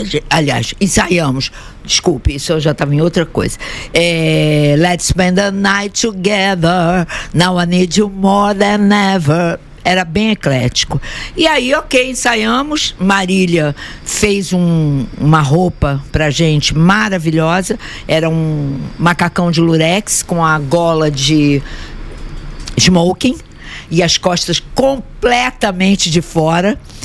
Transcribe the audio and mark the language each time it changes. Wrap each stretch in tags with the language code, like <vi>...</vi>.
<pt>Aliás, ensaiamos. Desculpe, isso eu já estava em outra coisa.</pt> <en>Let's spend the night together. Now I need you more than ever.</en> <pt>Era bem eclético. E aí, ok, ensaiamos. Marília fez uma roupa pra gente maravilhosa. Era um macacão de lurex com a gola de smoking e as costas completamente de fora.</pt>